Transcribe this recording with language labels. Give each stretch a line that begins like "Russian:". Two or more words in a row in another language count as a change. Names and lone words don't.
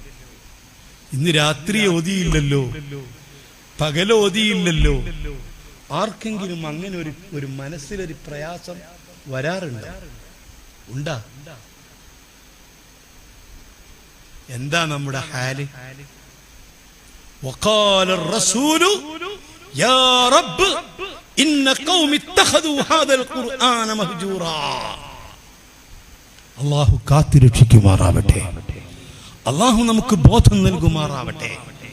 Malayalam: ഇന്ന് രാത്രി ഓതിയില്ലല്ലോ, പകൽ ഓതിയില്ലല്ലോ. ആർക്കെങ്കിലും അങ്ങനെ ഒരു മനസ്സിലൊരു പ്രയാസം വരാറുണ്ട്? ഉണ്ടാ? എന്താ നമ്മുടെ ഹാല്?
Arabic: وقال الرسول يا رب إن قوم اتخذوا هذا القرآن مهجورا.
Malayalam: അല്ലാഹു കാത്തിരക്ഷിക്കുമാറാവട്ടെ. അല്ലാഹു നമുക്ക് ബോധം നൽകുമാറാവട്ടെ.